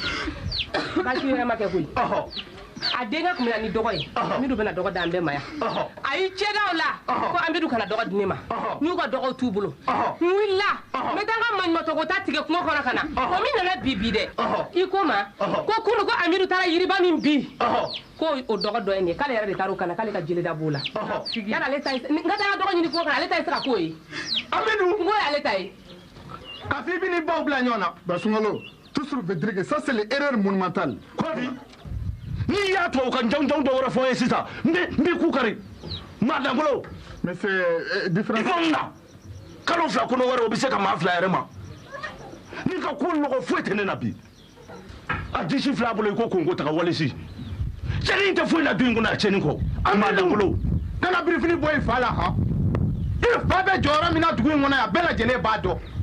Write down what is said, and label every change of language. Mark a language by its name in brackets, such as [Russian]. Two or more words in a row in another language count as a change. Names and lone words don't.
[Bambara] baasi wɛrɛ ma kɛ koyi a denkɛ kun bɛna ni dɔgɔ ye Amidu bɛna dɔgɔ d'an bɛɛ ma yan a y'i cɛ da o la ko Amidu kana dɔgɔ di ne ma n'u ka dɔgɔw t'u bolo n wulila n bɛ taa n ka maɲumatɔ ko ta tigɛ kungo kɔnɔ ka na o min nana bi dɛ i ko ma ko kunun ko Amidu taara yiriba min bi ko o dɔgɔ dɔ ye nin ye k'ale yɛrɛ de taara o kana k'ale ka jeleda b'o la yala ale ta ye n ka taa dɔgɔ ɲini kungo kɔnɔ ale ta ye se ka k'o ye Amidu n ko y'ale ta ye k'a fɔ i bɛ n'i baw bila ɲɔgɔn na Basungalo [French] toujours veut dire que ça c'est l'erreur monumentale [Bambara] n'i y'a to o ka jɔnjɔn dɔ wɛrɛ fɔ ye sisan n b'i ku kari maa dangolo [French] mais c'est différent [Bambara] i ko na kalo fila kɔnɔ wɛrɛ o bɛ se ka maa fila yɛrɛ ma n'i ka ko nɔgɔ foyi tɛ ne na bi a disi fila bolo i ko konko ta ka walisi cɛnni tɛ foyi la du in kɔnɔ a cɛnni kɔ maa dangolo kana birifini bɔ i fa la han i fa bɛ jɔyɔrɔ min na dugu in kɔnɔ yan bɛɛ lajɛlen b'a dɔn